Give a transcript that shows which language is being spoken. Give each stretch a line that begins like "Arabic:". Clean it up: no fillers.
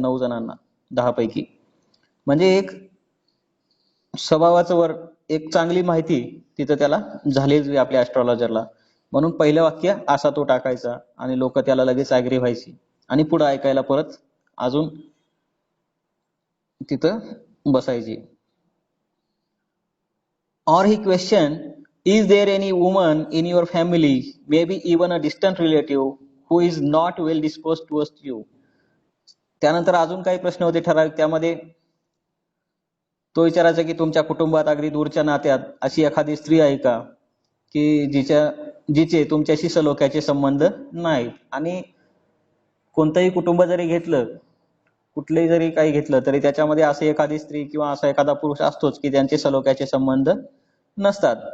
Marathi: 9 जणांना 10 पैकी. म्हणजे एक स्वभावाचं एक चांगली माहिती तिथं त्याला झालीच आपल्या ऍस्ट्रॉलॉजरला. म्हणून पहिलं वाक्य असा तो टाकायचा आणि लोक त्याला लगेच ऍग्री व्हायची आणि पुढे ऐकायला परत अजून तिथं बसायची.
English: Or he questioned, is there any woman in your family, maybe even a distant relative, who is not well disposed towards you?
Marathi: त्यानंतर अजून काही प्रश्न होते ठराविक. त्यामध्ये तो विचारायचा की तुमच्या कुटुंबात अगदी दूरच्या नात्यात अशी एखादी स्त्री आहे का की जिचे तुमच्याशी सलोख्याचे संबंध नाहीत. आणि कोणतंही कुटुंब जरी घेतलं, कुठलंही जरी काही घेतलं तरी त्याच्यामध्ये अशी एखादी स्त्री किंवा असा एखादा पुरुष असतोच की त्यांचे सलोख्याचे संबंध नसतात.